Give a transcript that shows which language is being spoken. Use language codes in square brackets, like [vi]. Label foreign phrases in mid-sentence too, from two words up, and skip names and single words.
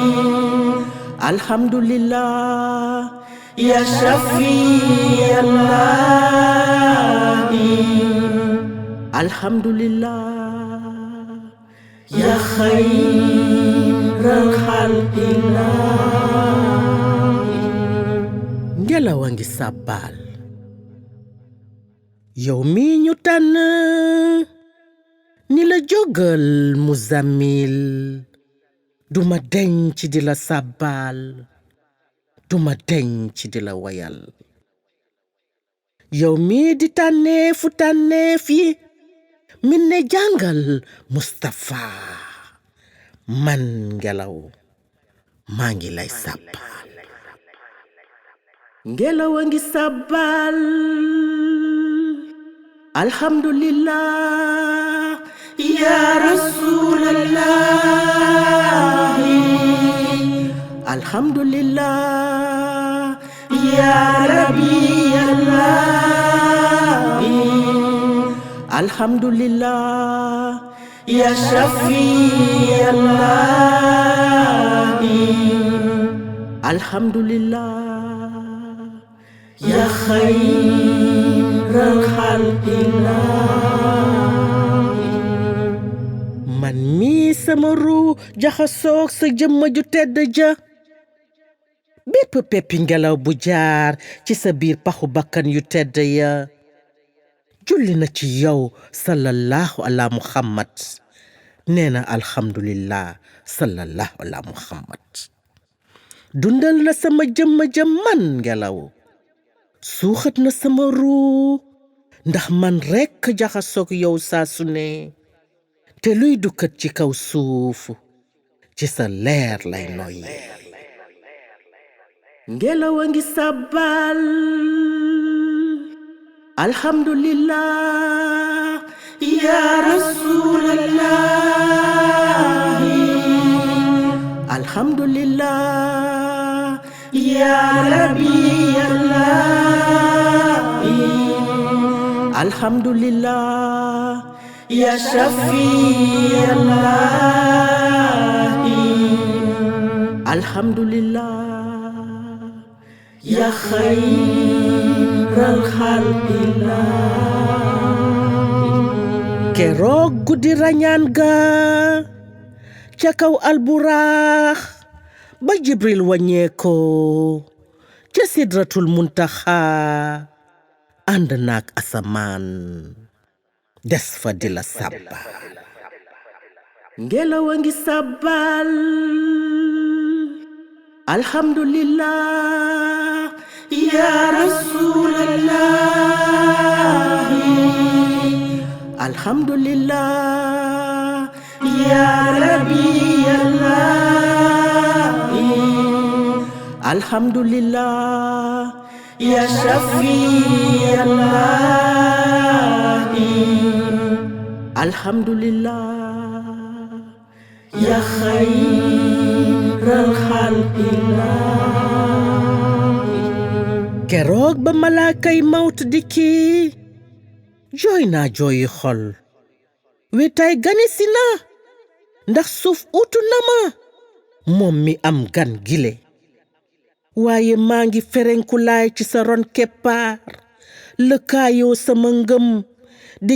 [ar] الحمد لله يا شفيع الله الحمد لله يا خير خلق الله. [wo] Ngelaw a ngi sàbbaal yow mi ñu tànn ni la jógal Muzammil duma denc di la sàbbaal duma denc di la wayal yow mi di tànneefu tànneef yi min ne jàngal Mustafa man Ngelaw maa ngi lay sàbbaal Ngelaw a ngi sàbbaal [ar] الحمد لله يا رسول الله الحمد لله يا ربي الله الحمد لله يا شفيع الله الحمد لله يا خير خلق الله. [wo] Man mi sama ru jaxasoog sa jëmma ju tedd ja bépp peppi ngelaw bu jaar ci sa biir paxu bakkan yu tedd ya julli na ci yow [ar] صلى الله على محمد [wo] nee na alhamdulillah [ar] صلى الله على محمد [wo] dundal na sama jëmma ja man Ngelaw suuxat na sama ruu ndax man rekk jaxasoog yow saa su ne te luy dukkat ci kaw suuf ci sa leer lay noyyi Ngelaw a ngi sàbbaal [ar] الحمد لله يا رسول الله الحمد لله يا ربي الله الحمد لله يا شفيع الله الحمد لله يا خير خلق الله. [wo] Keroog guddi rañaan ga ca kaw alburaax ba Jibril wàññeekoo ca sidratul muntaxa ànd naak asamaan des fa di la sàbbaal Ngelaw a ngi sàbbaal [ar] الحمد لله يا رسول الله الحمد لله يا ربي الله الحمد لله يا شفيع الله الحمد لله يا خير خلق الله. [wo] Keroog ba malaakay mawt dikki jooy naa jooyi xol wetaay ganesi na ndax suuf utu na ma moom mi am gan gile waaye maa ngi ferenkulaay ci sa ron keppaar lëkkaayoo sama ngëm di